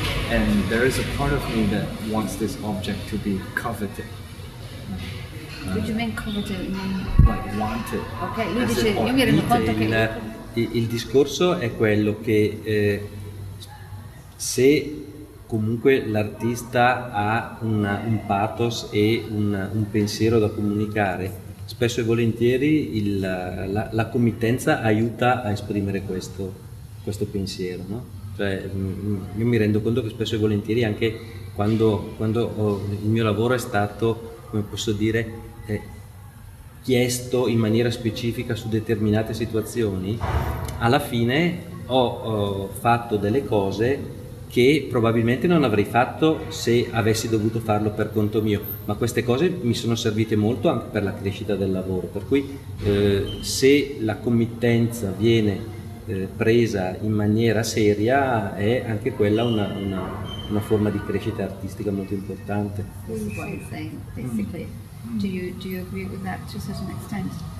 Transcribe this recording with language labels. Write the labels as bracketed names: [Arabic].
[English] And there is a part of me that wants this object to be coveted. What do you mean coveted? Like wanted. [Italian] Ok, lui dice, io mi rendo conto che... Il discorso è quello che se comunque l'artista ha un pathos e un pensiero da comunicare, spesso e volentieri la committenza aiuta a esprimere questo pensiero, no? Cioè, io mi rendo conto che spesso e volentieri anche quando il mio lavoro è stato, come posso dire, chiesto in maniera specifica su determinate situazioni, alla fine ho fatto delle cose che probabilmente non avrei fatto se avessi dovuto farlo per conto mio, ma queste cose mi sono servite molto anche per la crescita del lavoro, per cui se la committenza viene presa in maniera seria è anche quella una forma di crescita artistica molto importante. [English] This is what he's saying, basically. Do you agree with that to a certain extent?